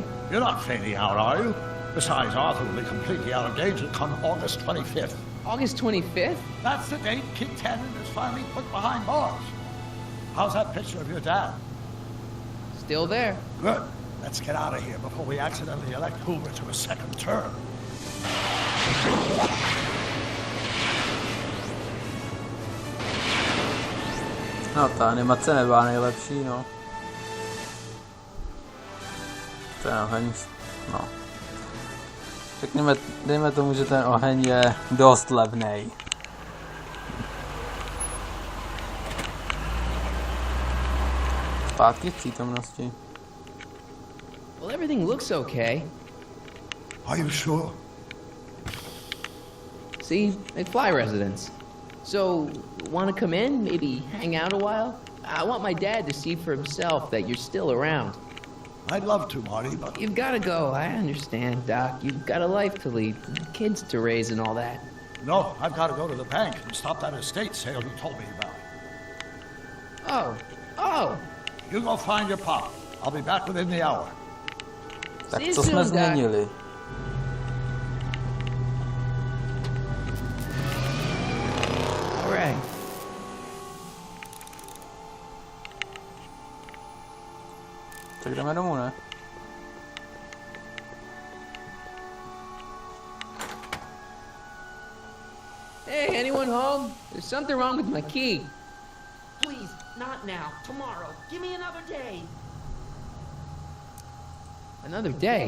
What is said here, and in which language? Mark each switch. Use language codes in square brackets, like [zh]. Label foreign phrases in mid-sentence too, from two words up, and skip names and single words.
[en] You're not fading out, are you? Besides, Arthur will be completely out of danger come August 25th. August 25th? That's the date Kid Tannen is finally put behind bars. How's that picture of your dad? Still there. Good. Let's get out of here before we accidentally elect Hoover to a second term. [cs] No, ta animace nebyla nejlepší, no. Ten oheň, no. Řekněme, dejme tomu, že ten oheň je dost levnej. Zpátky v přítomnosti. [en] Well, everything looks okay. Are you sure? See, McFly residence. So, want to come in? Maybe hang out a while? I want my dad to see for himself that you're still around. I'd love to, Marty, but... You've got to go. I understand, Doc. You've got a life to lead, kids to raise and all that. No, I've got to go to the bank and stop that estate sale you told me about. Oh. You go find your pop. I'll be back within the hour. [cs] Tak co jsme změnili? [en] All right. [cs] Tak jdeme domů, ne? [en] Hey, anyone home? There's something wrong with my key. Please, not now. Tomorrow. Give me another day. Another day?